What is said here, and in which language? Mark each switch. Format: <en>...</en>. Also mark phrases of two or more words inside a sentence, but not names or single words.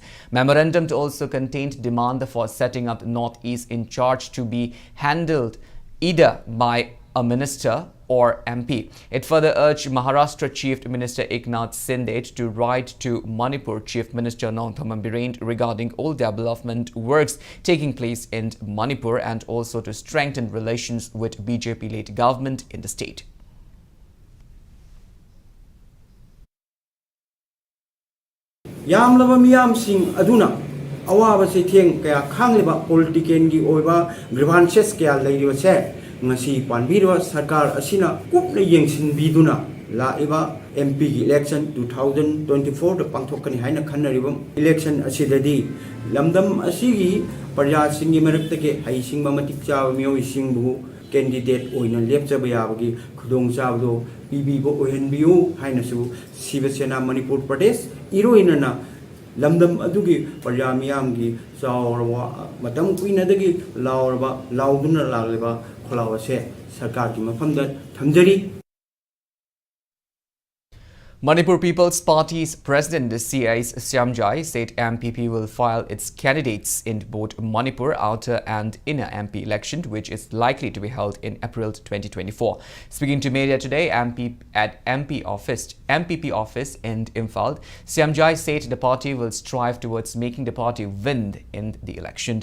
<en>Memorandum also contained demand for setting up Northeast in charge to be handled either by a minister or MP. It further urged Maharashtra Chief Minister Eknath Shinde to write to Manipur Chief Minister Nongthaman Biren regarding all development works taking place in Manipur and also to strengthen relations with BJP-led government in the state.</en> <mni>Yamlaba miyam sing aduna awaba se theng kaya khangliba politician gi oiba grievances kaya leiriwa se ngasi panbiro sarkar asina kupna yengsin biduna laiba MP gi election 2024 da pangthokani haina khanaribam election asidadi lamdam asigi parya singi marakta ke haising matik chaw mioi singbu candidate oina lepchaba yabagi khudong chawdo PB bo ohenbiu haina su Shiv Sena Manipur Pradesh iroinana lamdam adugi parya miyamgi chawrwa matam kuinadagi lawrba lawduna lagleba</mni> <en>Manipur People's Party's President C.S. Shyamjai said MPP will file its candidates in both Manipur outer and inner MP election, which is likely to be held in April 2024. Speaking to media today at MPP office in Imphal, Shyamjai said the party will strive towards making the party win in the election.</en>